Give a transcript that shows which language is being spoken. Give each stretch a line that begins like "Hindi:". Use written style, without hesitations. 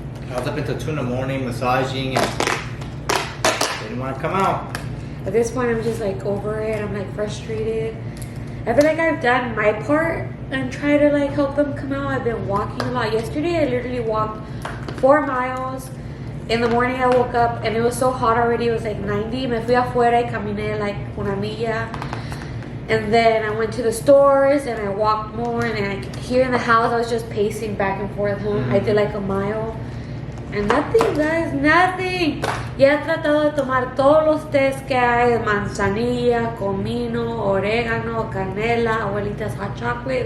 English: I was up until 2 in the morning massaging and didn't want to come out. At this point I'm just like over it. I'm like frustrated. I feel like I've done my part and try to like help them come out. I've been walking a lot. Yesterday I literally walked 4 miles. In the morning I woke up and it was so hot already. It was like 90.
Spanish: Me fui afuera y caminé like una milla.
English: And then I went to the stores and I walked more. And then here in the house I was just pacing back and forth home. I did like a mile. And nothing, guys, nothing.
Spanish: Ya he tratado de tomar todos los tés que hay, de manzanilla, comino, orégano, canela, abuelita's
English: hot chocolate.